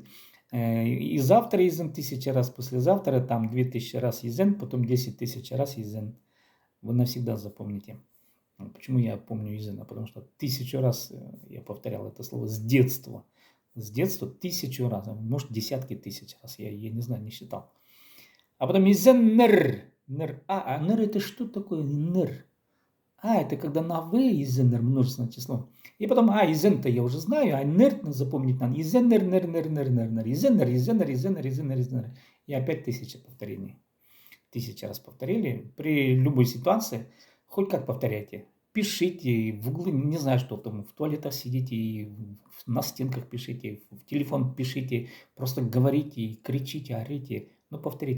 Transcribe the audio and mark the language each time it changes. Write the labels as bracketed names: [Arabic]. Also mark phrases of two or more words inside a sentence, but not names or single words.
[Russian] И завтра «изен» 1000 раз, послезавтра там 2000 раз «изен», потом 10 000 раз «изен». Вы навсегда запомните. Почему я помню «изен»? Потому что 1000 раз я повторял это слово с детства. С детства 1000 раз, может десятки тысяч раз, я не знаю, не считал. А потом «изеннер». Нер. Нер это что такое? Нер. Это когда на «в» «изеннер» множественное число. И потом, «изен»-то я уже знаю, а «нер» запомнить надо. «Изеннер, нер, нер, нер, нер, нер». «Изеннер, изеннер, изеннер, изеннер, изеннер». И опять 1000 повторений. 1000 раз повторили. При любой ситуации, хоть как повторяйте. Пишите в углы, не знаю, что там, в туалетах сидите, на стенках пишите, в телефон пишите, просто говорите, кричите, орите, но повторите.